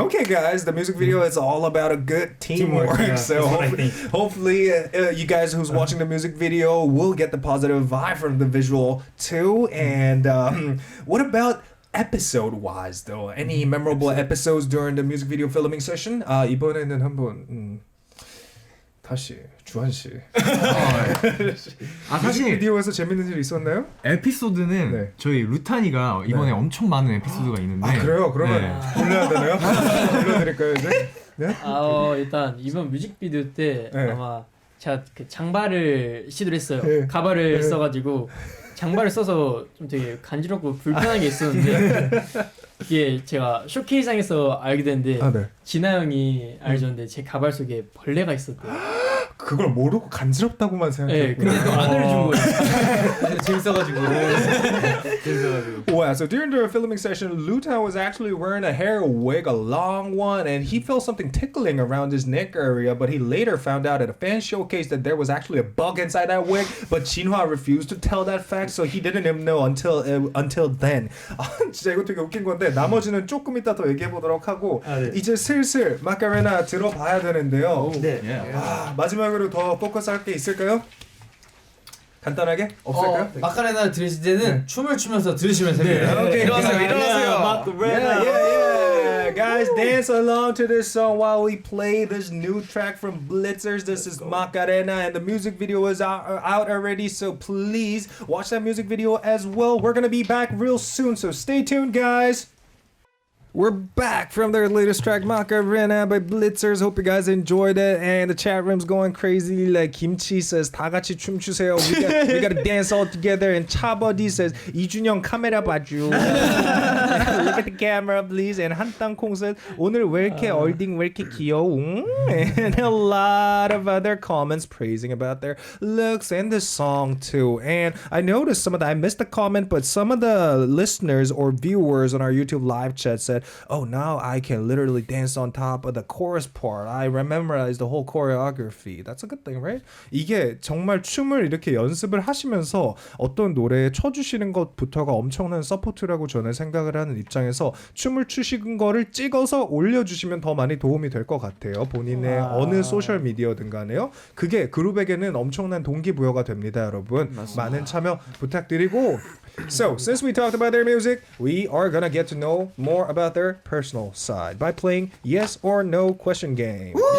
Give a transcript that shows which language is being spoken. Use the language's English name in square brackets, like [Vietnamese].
[English] Okay, guys, the music video is all about a good teamwork. yeah, So that's what I think. hopefully you guys who's watching the music video will get the positive vibe from the visual too. And what about episode-wise though? Any memorable episodes during the music video filming session? [Korean] 이번에는 한번 다시 주한 씨. 사실 뮤직비디오에서 재밌는 일 있었나요? 에피소드는 저희 루탄이가 이번에 엄청 많은 에피소드가 있는데. 그래요? 그러면 불러야 되나요? 불러드릴까요 이제? 네? 일단 이번 뮤직비디오 때 아마 제가 그 장발을 시도를 했어요. 가발을 써가지고 장발을 써서 좀 되게 간지럽고 불편한 게 있었는데 이게 제가 쇼케이스장에서 알게 됐는데 진아 형이 알려줬는데 제 가발 속에 벌레가 있었대요. 그걸 모르고 간지럽다고만 생각했고. 네, 근데 또 안 알려준 거예요. 재밌어가지고. [English] Wow, so during the filming session, Lutan was actually wearing a hair wig, a long one, and he felt something tickling around his neck area, but he later found out at a fan showcase that there was actually a bug inside that wig, but Jinhwa refused to tell that fact, so he didn't even know until then. [Korean] 진짜 이거 되게 웃긴 건데 나머지는 조금 이따 더 얘기해 보도록 하고 이제 슬슬 마카레나 들어봐야 되는데요. 마지막으로 더 포커스할 게 있을까요? 간단하게 없을까요? 마카레나를 들으실 때는 춤을 추면서 들으시면 됩니다. [English] Okay, [Korean] 일어나세요. [English] Yeah. Guys, dance along to this song while we play this new track from BLITZERS. This is Macarena, and the music video is out already, so please watch that music video as well. We're gonna be back real soon, so stay tuned, guys. We're back from their latest track, Macarena by BLITZERS. Hope you guys enjoyed it. And the chat room's going crazy. Like Kimchi says, [Korean] 다 같이 춤추세요. [English] We gotta dance all together. And Chabody says, [Korean] 이준영 카메라 봐줘. [English] Look at the camera, please. And 한땅콩 says, [Korean] 오늘 왜 이렇게 얼딩 왜 이렇게 귀여워? [English] And a lot of other comments praising about their looks and the song too. And I noticed I missed the comment, but some of the listeners or viewers on our YouTube live chat said, oh, now I can literally dance on top of the chorus part. I memorized the whole choreography. That's a good thing, right? [Korean] 이게 정말 춤을 이렇게 연습을 하시면서 어떤 노래에 쳐주시는 것부터가 엄청난 서포트라고 저는 생각을 하는 입장에서 춤을 추시는 거를 찍어서 올려주시면 더 많이 도움이 될 것 같아요. 본인의 어느 소셜미디어든 간에요. 그게 그룹에게는 엄청난 동기부여가 됩니다, 여러분. 많은 참여 부탁드리고 [English] So, since we talked about their music, we are gonna get to know more about their personal side by playing yes or no question game.